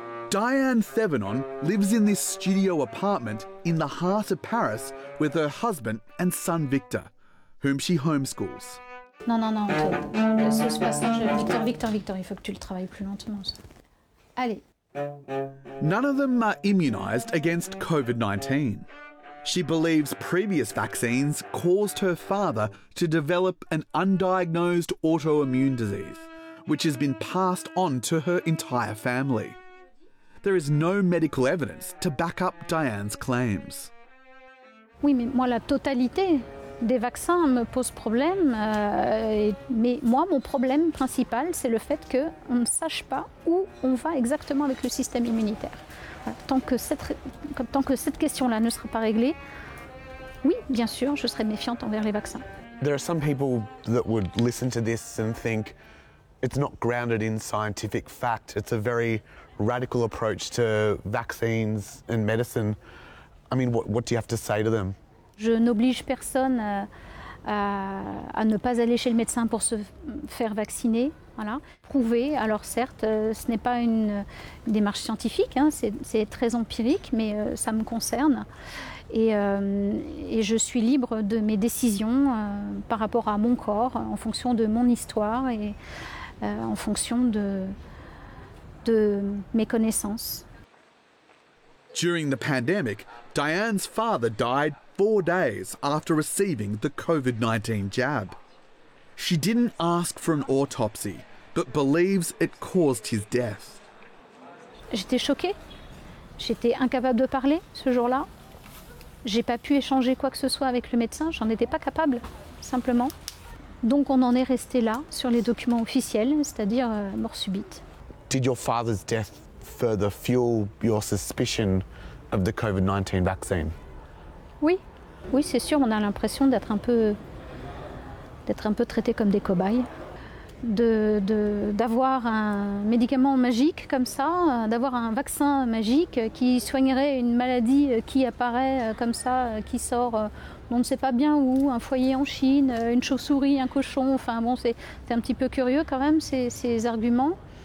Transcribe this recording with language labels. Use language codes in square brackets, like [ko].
[en] Diane Thévenon lives in this studio apartment in the heart of Paris with her husband and son Victor, whom she homeschools. No, no, no. [fr] Victor, il faut que tu le travailles plus lentement. Allez. [en] None of them are immunised against COVID-19. She believes previous vaccines caused her father to develop an undiagnosed autoimmune disease, which has been passed on to her entire family. there is no medical evidence to back up Diane's claims. [fr] Oui, mais moi, la totalité des vaccins me pose problème. Mais moi, mon problème principal, c'est le fait qu'on ne sache pas où on va exactement avec le système immunitaire. Tant que cette question-là ne sera pas réglée, oui, bien sûr, je serai méfiante envers les vaccins. [en] There are some people that would listen to this and think it's not grounded in scientific fact. It's a very radical approach to vaccines and medicine. I mean, what do you have to say to them? [fr] Je n'oblige personne à ne pas aller chez le médecin pour se faire vacciner. Voilà. Prouver, alors certes, ce n'est pas une démarche scientifique, hein, c'est très empirique, mais ça me concerne. Et je suis libre de mes décisions par rapport à mon corps, en fonction de mon histoire et en fonction de mes connaissances. [en] During the pandemic, Diane's father died 4 days after receiving the COVID-19 jab. She didn't ask for an autopsy, but believes it caused his death. [fr] J'étais choquée. J'étais incapable de parler ce jour-là. J'ai pas pu échanger quoi que ce soit avec le médecin, j'en étais pas capable, simplement. Donc on en est resté là, sur les documents officiels, c'est-à-dire mort subite. [en] Did your father's death further fuel your suspicion of the COVID-19 vaccine? [fr] Oui, c'est sûr, on a l'impression d'être un peu traité comme des cobayes. D'avoir un médicament magique comme ça, d'avoir un vaccin magique qui soignerait une maladie qui apparaît comme ça, qui sort, on ne sait pas bien où, un foyer en Chine, une chauve-souris, un cochon, enfin bon, c'est un petit peu curieux quand même, ces arguments.